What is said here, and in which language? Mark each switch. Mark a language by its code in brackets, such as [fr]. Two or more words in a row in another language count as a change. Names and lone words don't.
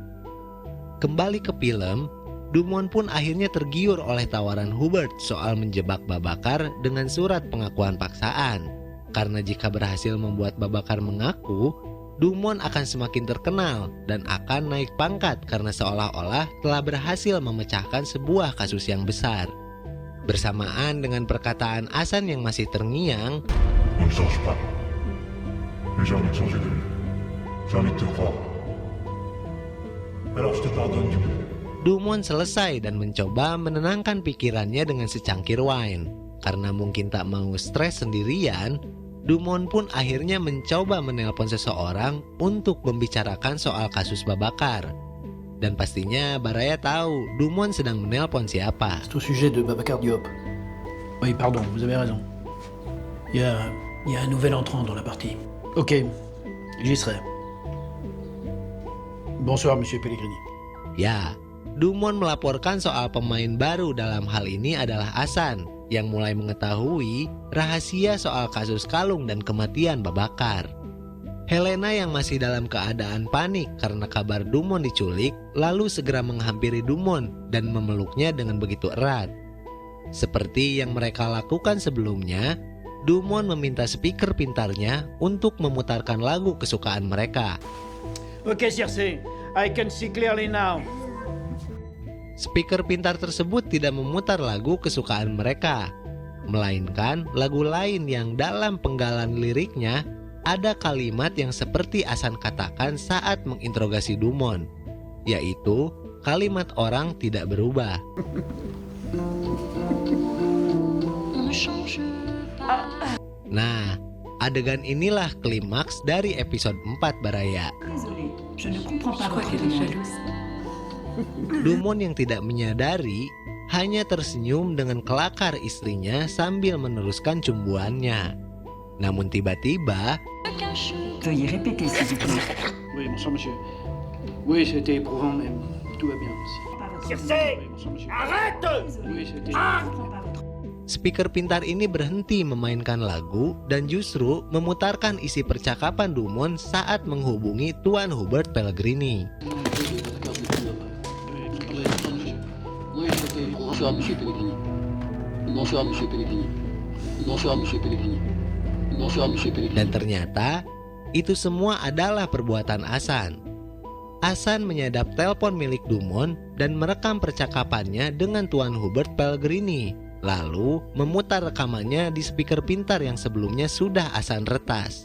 [id] Kembali ke film, Dumont pun akhirnya tergiur oleh tawaran Hubert soal menjebak Babakar dengan surat pengakuan paksaan. Karena jika berhasil membuat Babakar mengaku, Dumont akan semakin terkenal dan akan naik pangkat karena seolah-olah telah berhasil memecahkan sebuah kasus yang besar. Bersamaan dengan perkataan Asan yang masih terngiang, [fr] On ne change pas. Mais j'ai envie de changer de vie. J'ai envie de te croire. Alors je te pardonne du coup. [id] Dumont selesai dan mencoba menenangkan pikirannya dengan secangkir wine. Karena mungkin tak mau stres sendirian, Dumont pun akhirnya mencoba menelpon seseorang untuk membicarakan soal kasus Babakar. Dan pastinya Baraya tahu Dumont sedang menelpon siapa. [fr] C'est au sujet de Babakar Diop. Oui, pardon, vous avez raison. Il y a un nouvel entrant dans la partie. Ok, j'y serai. Bonsoir, Monsieur Pellegrini. [id] Ya, Dumont melaporkan soal pemain baru dalam hal ini adalah Asan yang mulai mengetahui rahasia soal kasus kalung dan kematian Babakar. Helena yang masih dalam keadaan panik karena kabar Dumon diculik, lalu segera menghampiri Dumon dan memeluknya dengan begitu erat. Seperti yang mereka lakukan sebelumnya, Dumon meminta speaker pintarnya untuk memutarkan lagu kesukaan mereka. [en] Ok, Circe, I can see clearly now. [id] Speaker pintar tersebut tidak memutar lagu kesukaan mereka, melainkan lagu lain yang dalam penggalan liriknya ada kalimat yang seperti Asan katakan saat menginterogasi Dumon, yaitu kalimat orang tidak berubah. Nah, adegan inilah klimaks dari episode 4 Baraya. Dumon yang tidak menyadari hanya tersenyum dengan kelakar istrinya sambil meneruskan cumbuannya. Namun tiba-tiba, [fr] Veuillez répéter, s'il vous plaît. Oui, bonsoir, monsieur. Oui, c'était éprouvant, mais tout va bien aussi. Circe, arrête! Oui, c'était... [id] speaker pintar ini berhenti memainkan lagu dan justru memutarkan isi percakapan Dumon saat menghubungi Tuan Hubert Pellegrini. [fr] Oui, c'était... Bonsoir, monsieur Pellegrini. Bonsoir, monsieur Pellegrini. Bonsoir, monsieur Pellegrini. Bonsoir, monsieur Pellegrini. [id] Dan ternyata itu semua adalah perbuatan Asan. Asan menyadap telepon milik Dumon dan merekam percakapannya dengan Tuan Hubert Pellegrini, lalu memutar rekamannya di speaker pintar yang sebelumnya sudah Asan retas.